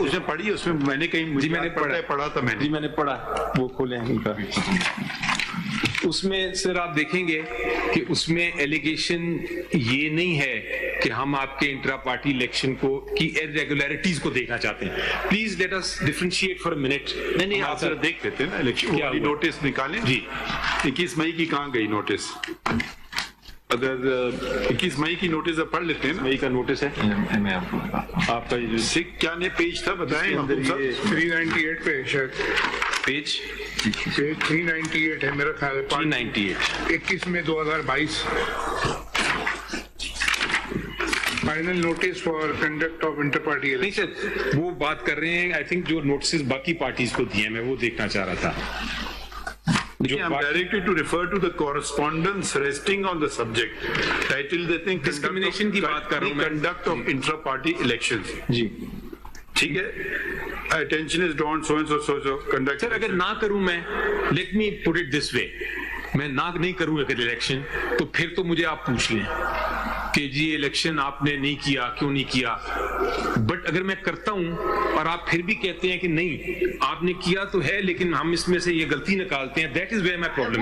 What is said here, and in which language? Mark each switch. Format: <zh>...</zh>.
<ur>اس میں پڑھی, اس میں میں نے کہیں جی میں نے پڑھا تھا میں نے. جی میں نے پڑھا, وہ کھولیں ان کا. اس میں سر آپ دیکھیں گے کہ اس میں ایلیگیشن یہ نہیں ہے کہ ہم آپ کے انٹرا پارٹی الیکشن کو کی irregularities کو دیکھنا چاہتے ہیں.</ur> <en>Please let us differentiate for a minute.</en> <ur>نہیں آپ ذرا دیکھ لیتے ہیں نا الیکشن والی نوٹس نکالیں. جی 21 مئی کی کہاں گئی نوٹس؟ اگر 21 مئی کی نوٹس پڑھ لیتے ہیں نا. مئی کا نوٹس ہے میں آپ کا سکھ کیا نے پیج تھا بتائیں. 398 پہ شاید پیج 398 ہے میرا خیال ہے. 398</ur> <en>21 میں 2022 final notice for conduct of inter party.</en> <ur>نہیں سر وہ بات کر رہے ہیں</ur> <en>I think</en> <ur>جو نوٹسز باقی پارٹیز کو دیے ہیں, میں وہ دیکھنا چاہ رہا تھا.</ur> <en>I'm directed to refer to the correspondence resting on the subject.</en> <ur>Title دیتے ہیں discrimination کی بات کر رہا ہوں میں.</ur> <en>Conduct of intra-party elections.</en> <ur>جی ٹھیک ہے.</ur> <en>Attention is drawn so and so conduct.</en> <ur>سر اگر نہ کروں میں,</ur> <en>let me put it this way,</en> <ur>میں نہ نہیں کروں اگر الیکشن تو پھر تو مجھے آپ پوچھ لیں کہ جی الیکشن آپ نے نہیں کیا, کیوں نہیں کیا. بٹ اگر میں کرتا ہوں اور آپ پھر بھی کہتے ہیں کہ نہیں آپ نے کیا تو ہے لیکن ہم اس میں سے یہ غلطی نکالتے ہیں,</ur> <en>that is where my problem</en>